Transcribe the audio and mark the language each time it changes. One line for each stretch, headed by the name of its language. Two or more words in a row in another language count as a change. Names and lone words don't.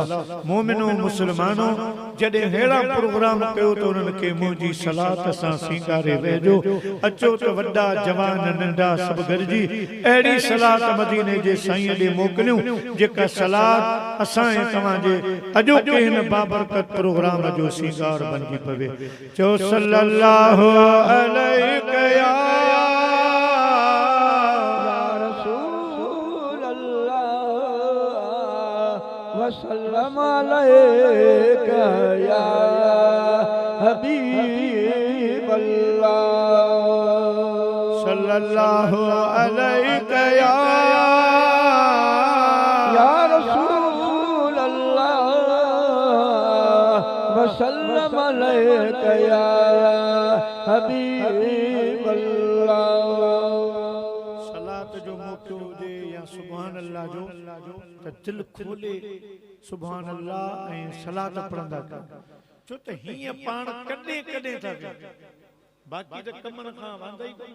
Sindhi: मोमिनो मुस्लमानो जॾहिं अहिड़ा प्रोग्राम कयो त उन्हनि खे मुंहिंजी सलात सां सींगारे वेझो। अचो त वॾा जवान नंढा सभु गॾिजी अहिड़ी सलात मदीने जे साईं ॾे मोकिलियूं, जेका सलात असां ऐं तव्हांजे अॼोके हिन बाबरकत प्रोग्राम जो सींगार बणिजी पवे।
Arabic: चओ صلى الله عليه يا رسول الله وسلم عليك يا حبيب الله. صلى الله عليه يا رسول الله وسلم عليك يا حبيب الله.
Sindhi: सलात जो मौक़ो हुजे या
Arabic: سبحان الله
Sindhi: जो, त दिल खोले
Arabic: سبحان الله
Sindhi: ऐं सलात पढ़ंदा कयो। छो त हीअं पाण कॾहिं कॾहिं था कयूं, बाक़ी त कमनि खां वांदा ई कोन।